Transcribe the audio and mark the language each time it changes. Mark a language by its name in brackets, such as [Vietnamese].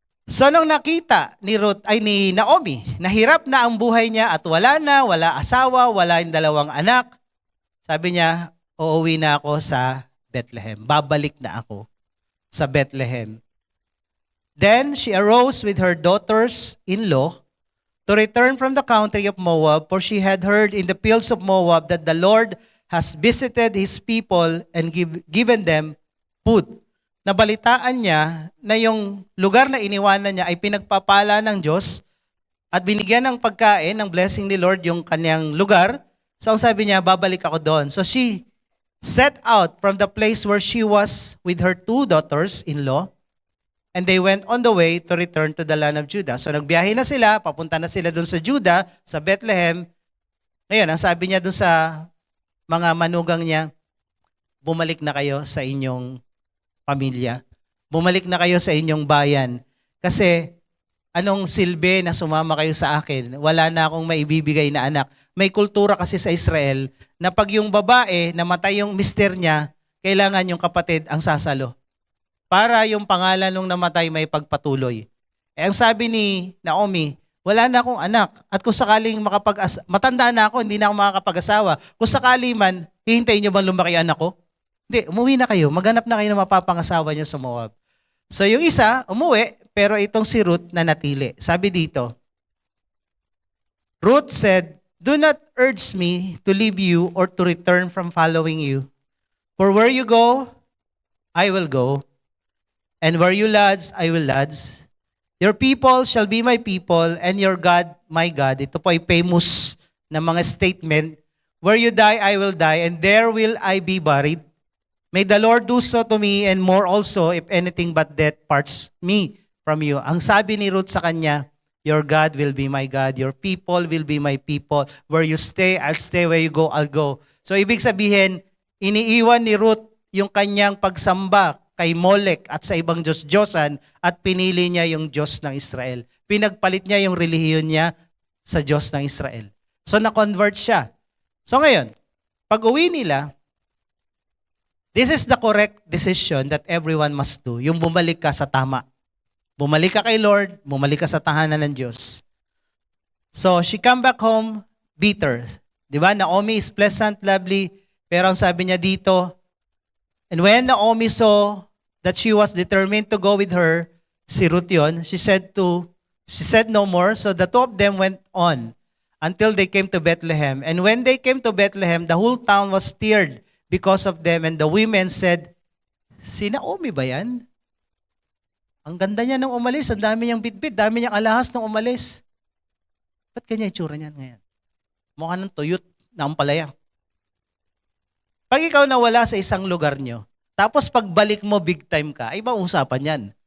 [Filipino] So nung nakita ni Naomi, nahirap na ang buhay niya at wala asawa, wala yung 2 anak, sabi niya, uuwi na ako sa Bethlehem. Babalik na ako sa Bethlehem. [English] Then she arose with her daughters-in-law to return from the country of Moab, for she had heard in the fields of Moab that the Lord has visited His people and given them food. [Filipino] Nabalitaan niya na yung lugar na iniwanan niya ay pinagpapala ng Diyos at binigyan ng pagkain, ng blessing ni Lord yung kanyang lugar. So ang sabi niya, babalik ako doon. [English] So she set out from the place where she was with her 2 daughters-in-law, and they went on the way to return to the land of Judah. [Filipino] So nagbiyahe na sila, papunta na sila doon sa Judah, sa Bethlehem. Ngayon, ang sabi niya doon sa mga manugang niya, bumalik na kayo sa inyong pamilya. Bumalik na kayo sa inyong bayan. Kasi anong silbi na sumama kayo sa akin? Wala na akong maibibigay na anak. May kultura kasi sa Israel na pag yung babae, namatay yung mister niya, kailangan yung kapatid ang sasalo. Para yung pangalan nung namatay may pagpatuloy. Ang sabi ni Naomi, wala na akong anak. At kung sakaling matanda na ako, hindi na ako makakapag-asawa. Kung sakali man, hihintayin niyo ba lumaki anak ko? Hindi, umuwi na kayo. Maghanap na kayo ng mapapangasawa niyo sa Moab. So yung isa, umuwi, pero itong si Ruth na natili. [English] Sabi dito, Ruth said, "Do not urge me to leave you or to return from following you. For where you go, I will go. And where you lodge, I will lodge. Your people shall be my people, and your God, my God." [Filipino] Ito po ay famous na mga statement. [English] Where you die, I will die, and there will I be buried. May the Lord do so to me, and more also, if anything but death parts me from you. [Filipino] Ang sabi ni Ruth sa kanya, [English] your God will be my God, your people will be my people. Where you stay, I'll stay. Where you go, I'll go. [Filipino] So ibig sabihin, iniiwan ni Ruth yung kanyang pagsamba kay Molek at sa ibang Diyos-Diyosan at pinili niya yung Diyos ng Israel. Pinagpalit niya yung relihiyon niya sa Diyos ng Israel. So na-convert siya. So ngayon, pag uwi nila, [English] this is the correct decision that everyone must do. [Filipino] Yung bumalik ka sa tama. Bumalik ka kay Lord, bumalik ka sa tahanan ng Diyos. [English] So she come back home bitter. [Filipino] Di ba? [English] Naomi is pleasant, lovely, [Filipino] pero ang sabi niya dito, [English] and when Naomi saw that she was determined to go with her, [Filipino] si Ruth yun, [English] she said no more. So the two of them went on until they came to Bethlehem. And when they came to Bethlehem, the whole town was stirred because of them. And the women said, [Filipino] si Naomi ba yan? Ang ganda niya nung umalis, ang dami niyang bitbit, dami niyang alahas nung umalis. Ba't kanya itsura niyan ngayon? Mukha ng tuyot na ampalaya. Pag ikaw nawala sa isang lugar niyo, tapos pagbalik mo big time ka, ay ba usapan yan?